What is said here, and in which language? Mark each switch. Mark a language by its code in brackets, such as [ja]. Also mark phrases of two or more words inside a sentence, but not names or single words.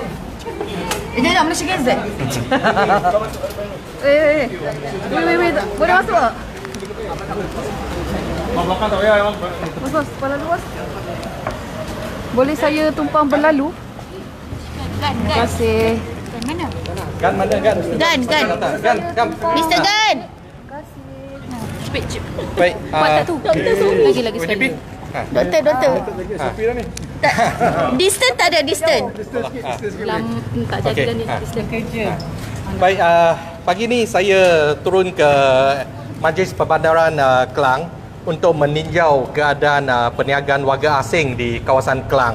[ms] Jangan Malaysia KZ. Wait. Boleh masuk tak? Belakang tak payah. Bos, kepala luas. Boleh saya tumpang berlalu? Terima kasih. Mana? Gan mana gan? Gan. Gan. Mr. Gan. Cepet. Baik. Kuat tak tu? Lagi sekali. Doktor. Sopi dah ni. Distance tak ada distance. Tak jadi dah ni. Distance kerja. Baik, pagi ni saya turun ke Majlis Perbandaran Kelang untuk meninjau keadaan perniagaan warga asing di kawasan Kelang.